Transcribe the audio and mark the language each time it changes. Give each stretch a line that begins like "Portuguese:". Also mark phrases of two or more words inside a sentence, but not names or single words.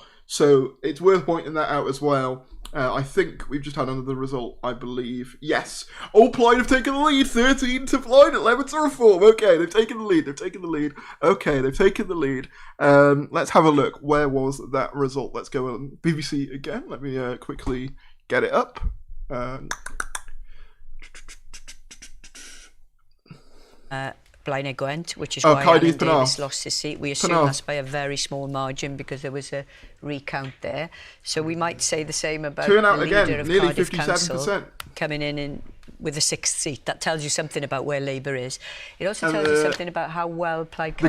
English: So it's worth pointing that out as well. I think we've just had another result, I believe. Yes. Oh, Plaid have taken the lead. 13 to Plaid, 11 to Reform. Okay, they've taken the lead. They've taken the lead. Okay, they've taken the lead. Let's have a look. Where was that result? Let's go on BBC again. Let me quickly get it up. Blaen y Gwent, which is why Alan Davies lost his seat. We assume that's by a very small margin because there was a recount there. So we might say the same about the leader of nearly Cardiff 57%. Council coming in with a 6th seat. That tells you something about where Labour is. It also tells you something about how well Plaid can